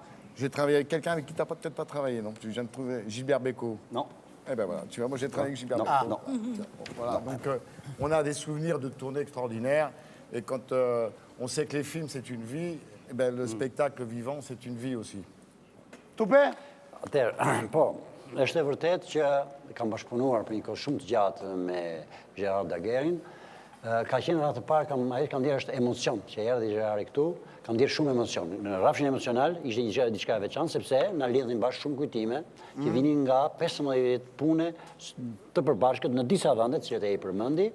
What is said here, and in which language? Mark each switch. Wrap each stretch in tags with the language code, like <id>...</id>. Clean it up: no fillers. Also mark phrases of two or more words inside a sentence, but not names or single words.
<fr>J'ai travaillé avec quelqu'un avec qui tu n'as peut-être pas travaillé non plus. Je viens de trouver Gilbert Bécaud. Non. Eh ben voilà, tu vois, moi j'ai travaillé avec Gilbert Bécaud. Non. Voilà, donc on a des souvenirs de tournées extraordinaires. Et quand on sait que les films c'est une vie, eh ben, le spectacle vivant c'est une vie aussi.</fr> <sq>Tupe? Atëherë, po, është e vërtet që kam bashkëpunuar për një kohë shumë të gjatë me Gérard Daguerrin. Ka qenë ratë parë, ajo kam dirë është emocion, që erdhi Gérard këtu, kam dirë shumë emocion. Në rafshin emocional ishte një diçka e veçantë, sepse na lidhin bashkë shumë kujtime, që vinin nga 15 vjet pune të përbashkët në disa vende, që e përmendi.</sq>